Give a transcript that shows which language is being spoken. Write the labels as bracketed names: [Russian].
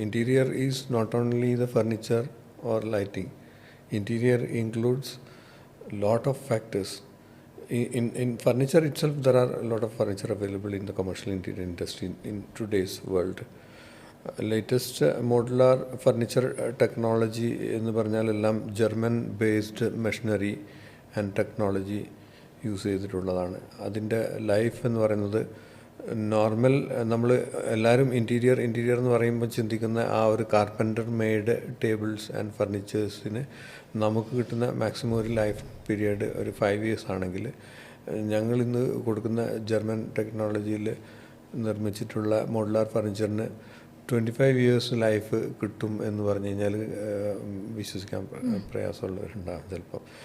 [English] Interior is not only the furniture or lighting. Interior includes lot of factors. In furniture itself, there are a lot of furniture available in the commercial interior industry in today's world. [Malayalam] Latest modular furniture technology എന്ന് പറഞ്ഞാൽ എല്ലാം German based machinery and technology use ചെയ്തിട്ടുള്ളതാണ്. അതിൻ്റെ life എന്ന് പറയുന്നത് normal നമ്മൾ എല്ലാവരും interior എന്ന് പറയുമ്പോൾ ചിന്തിക്കുന്ന ആ ഒരു കാർപ്പൻ്റർ മെയ്ഡ് ടേബിൾസ് ആൻഡ് ഫർണിച്ചേഴ്സിന് നമുക്ക് കിട്ടുന്ന മാക്സിമം ഒരു ലൈഫ് പീരിയഡ് ഒരു 5 years ആണെങ്കിൽ, ഞങ്ങളിന്ന് കൊടുക്കുന്ന ജർമ്മൻ ടെക്നോളജിയിൽ നിർമ്മിച്ചിട്ടുള്ള മോഡുലാർ ഫർണിച്ചറിന് 25 years ലൈഫ് കിട്ടും എന്ന് പറഞ്ഞു കഴിഞ്ഞാൽ വിശ്വസിക്കാൻ പ്രയാസമുള്ളവരുണ്ടാകും ചിലപ്പോൾ.